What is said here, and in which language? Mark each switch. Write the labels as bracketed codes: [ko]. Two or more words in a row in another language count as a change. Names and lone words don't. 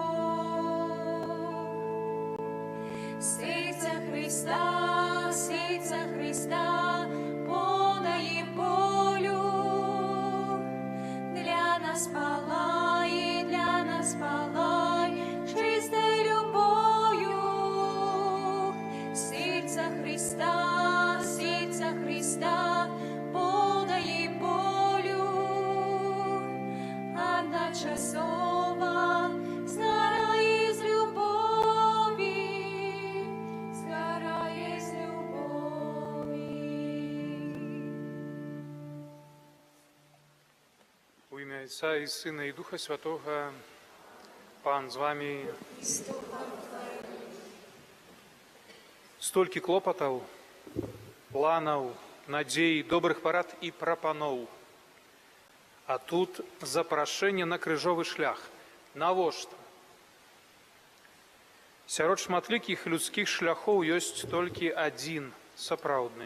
[ru] Сердце Христа, полное болью, для нас палай чистой любовью. Сердце Христа, полное болью, одночасово сгорает из любови, [uk] У ім'я Отця і Сина, і Духа Святого, Пан з вами. [be] Столькі клопатаў, планаў, надзей, добрых парад і прапаноў. А тут запрашэнне на крыжовы шлях. Навошта? Сярод шматлікіх людскіх шляхоў ёсць толькі адзін сапраўдны.